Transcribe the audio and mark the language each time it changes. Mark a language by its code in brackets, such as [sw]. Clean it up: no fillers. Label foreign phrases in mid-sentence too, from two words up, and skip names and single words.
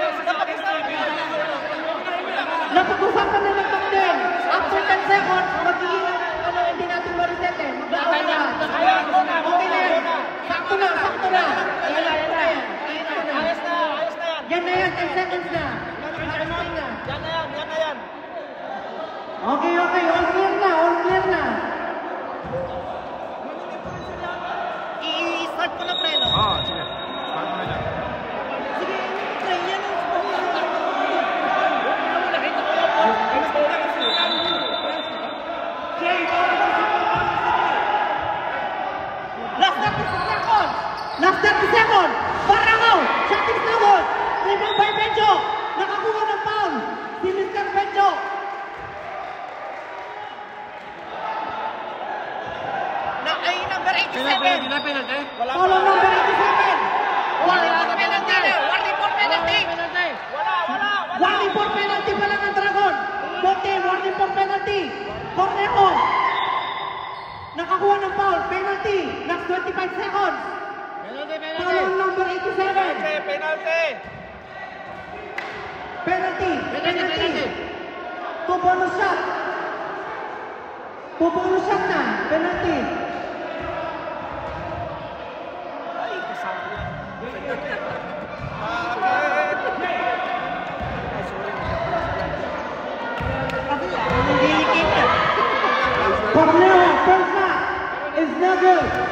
[tl] Napag-usapan na ng captain. [en] After 10 seconds, [tl] magiging hindi natin ma-reset eh. Okay na yan. Sakto na. Ayos na yan. Yan na yan, 10 seconds na. Yan na yan. [en] Okay, all clear na. [tl] I-start ko na, pre, no? Sige. Start mo na dyan. Sige, pre, yan ang [en] Last 30 seconds. Barangao. Shotting snowball. Rebound by Benjo. [tl] Nakakuha ng [en] foul. Si Mr. Benjo. Number 87. Foul on number 87. Warning for penalty na. Warning for penalty. Warning for penalty [tl] pala ng [en] Dragon. Bote, warning for penalty. [tl] Cornejo. Nakakuha ng foul. [en] Penalty. Last 25 seconds. Foul on number 87. Penalty. Bonus shot. Bonus shot na. Penalty. Cornejo, first shot is no good.